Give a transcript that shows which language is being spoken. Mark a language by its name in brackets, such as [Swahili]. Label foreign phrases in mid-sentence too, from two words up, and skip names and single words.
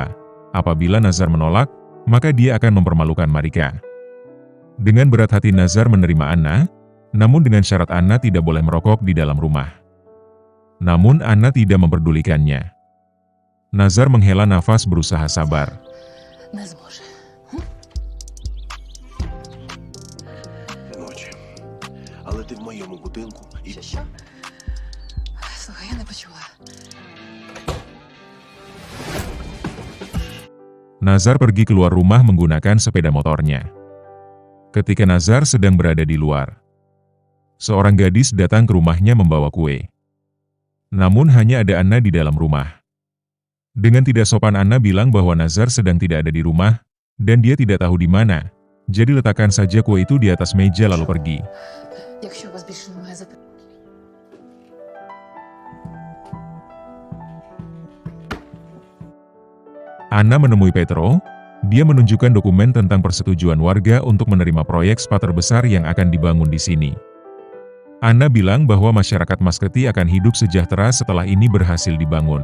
[Indonesian] Apabila Nazar menolak, maka dia akan mempermalukan Marika. Dengan berat hati Nazar menerima Anna, namun dengan syarat Anna tidak boleh merokok di dalam rumah. Namun Anna tidak memperdulikannya. Nazar menghela nafas berusaha sabar. [Ukrainian] Ночі. Але ти в моєму будинку і... Що? Слухай, я не почула. [Indonesian] Nazar pergi keluar rumah menggunakan sepeda motornya. Ketika Nazar sedang berada di luar, seorang gadis datang ke rumahnya membawa kue. Namun hanya ada Anna di dalam rumah. Dengan tidak sopan Anna bilang bahwa Nazar sedang tidak ada di rumah, dan dia tidak tahu di mana. Jadi letakkan saja kue itu di atas meja lalu pergi. [Ukrainian] Якщо у вас більше немає запитань. [Indonesian] Anna menemui Petro. Dia menunjukkan dokumen tentang persetujuan warga untuk menerima proyek spa terbesar yang akan dibangun di sini. Anna bilang bahwa masyarakat Maskati akan hidup sejahtera setelah ini berhasil dibangun.